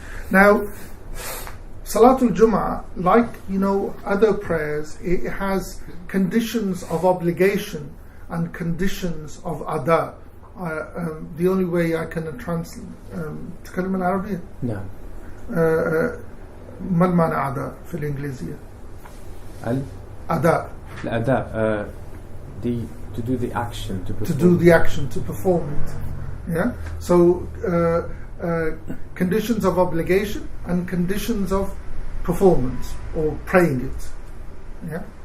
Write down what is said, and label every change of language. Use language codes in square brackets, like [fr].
[en] Now, Salatul Jum'ah, like other prayers, it has conditions of obligation and conditions of ada. The only way I can translate [ar] تكلم العربية؟ نعم. ما المعنى أداء في الإنجليزية؟ أداء. الأداء. [en] To do the action, to perform. To do the action, to perform it. Yeah. So conditions of obligation and conditions of performance or praying it. Yeah.